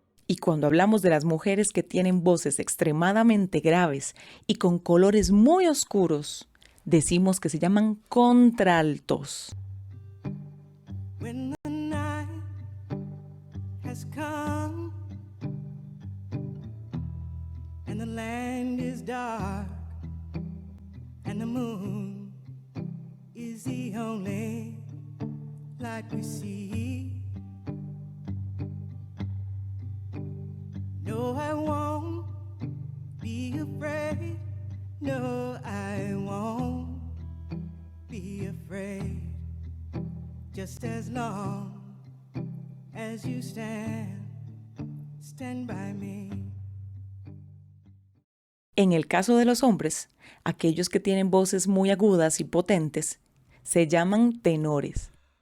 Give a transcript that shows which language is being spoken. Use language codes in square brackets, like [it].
[es] Y cuando hablamos de las mujeres que tienen voces extremadamente graves y con colores muy oscuros, decimos que se llaman contraltos. [en] When the night has come and the land is dark and the moon is the only light we see. No, I won't be afraid. No, I won't be afraid. Just as long as you stand by me. [es] En el caso de los hombres, aquellos que tienen voces muy agudas y potentes, se llaman tenores.